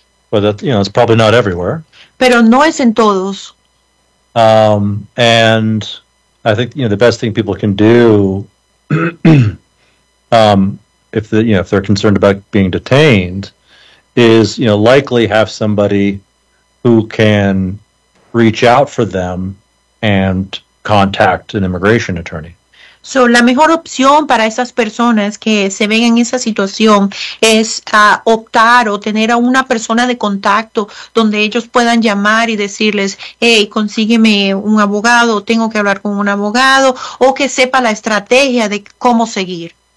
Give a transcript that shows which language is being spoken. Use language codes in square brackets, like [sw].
[en] But that, it's probably not everywhere. [es] Pero no es en todos. [en] And I think the best thing people can do, if they're concerned about being detained, is likely have somebody who can reach out for them and contact an immigration attorney. [es] So la mejor opción para esas personas que se ven en esa situación es optar o tener a una persona de contacto donde ellos puedan llamar y decirles, hey, consígueme un abogado, tengo que hablar con un abogado, o que sepa la estrategia de cómo seguir.